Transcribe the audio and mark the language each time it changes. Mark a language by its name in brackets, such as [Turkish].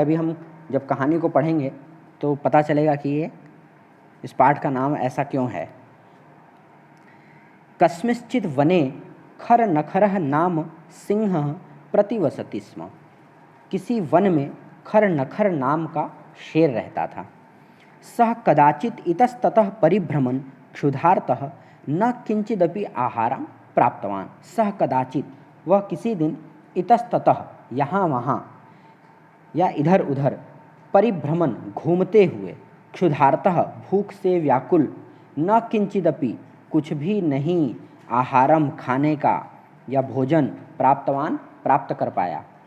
[Hindi] अभी हम जब कहानी को पढ़ेंगे तो पता चलेगा कि ये इस पाठ का नाम ऐसा क्यों है। [Sanskrit] कस्मिंश्चित् वने खर नखरः नाम सिंह प्रतिवसति स्म। [Hindi] किसी वन में खर नखर नाम का शेर रहता था। [Sanskrit] सह कदाचित् इतस्ततः परिभ्रमन् क्षुधार्तः न किंचिदपि आहारं प्राप्तवान्। [Hindi] सह कदाचित्, वह किसी दिन, इतस्ततः यहाँ वहाँ या इधर उधर, परिभ्रमण घूमते हुए, क्षुधार्तः भूख से व्याकुल, न किंचिदपि कुछ भी नहीं, आहारम खाने का या भोजन, प्राप्तवान प्राप्त कर पाया।